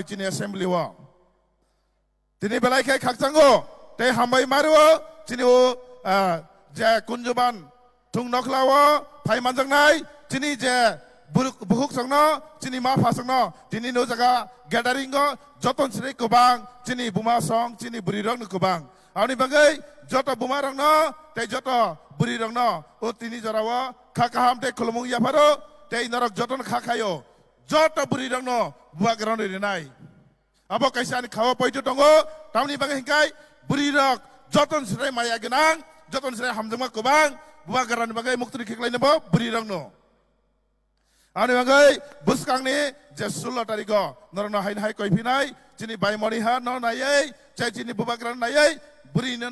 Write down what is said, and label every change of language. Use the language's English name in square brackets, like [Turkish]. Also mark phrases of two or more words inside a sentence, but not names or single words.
[Kok Borok] चिनि एसेम्बली व दिनै बेलायखाय खाकचांगो ते हामबाय मारो चिनि ओ जे कुंजबान थुं नखलाव फाइ मानजांनाय चिनि जे बुहुक संनो चिनि मा फासंनो दिनै नो जागा गेदारिंग जतन सराय गोबां चिनि बुमा सं चिनि बुरि रंनो गोबां आनि बागै जत बुमा रंनो ते जत बुरि रंनो ओ तिनि जराव खाकाहाम ते खुलमुं याफारो ते नरक जतन खाखायो joto buri rang no buak rang ni nai abo kaisa ni khawa poito tongo tamni bagai hingkai buri rok joton srai maya genang joton srai hamjama kubang buak rang bagai muktri khiklai nabo buri rang no ani bagai buskang ni je 16 tariko norno hain hai koi phinai chini bai mori ha no nai chai chini buak rang nai buri no